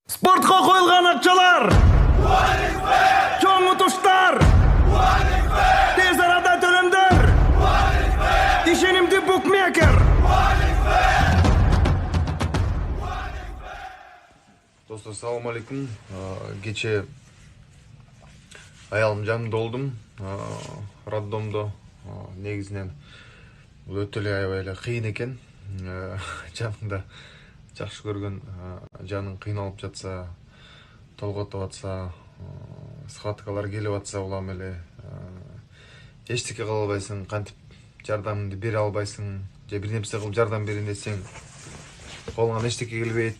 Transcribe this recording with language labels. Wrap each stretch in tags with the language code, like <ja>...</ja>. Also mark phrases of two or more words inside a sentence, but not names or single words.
<kk>Спортқа қойылған ақшалар, чоң ұтыштар, тез арада төлемдер, ишенимді букмекер.</kk> <ky>Достар, салам алейкум. Кече аялым жанымда болдум. Роддомдо негизинен бул өтө эле аябай эле кыйын экен. Жанында жакшы көргөн жаның кыйналып жатса, толготуп атса, схваткалар келип атса, улам эле эчтеке кыла албайсың, кантип жардамыңды бере албайсың, же бир нерсе кылып жардам берейин десең, колуңан эчтеке келбейт.</ky>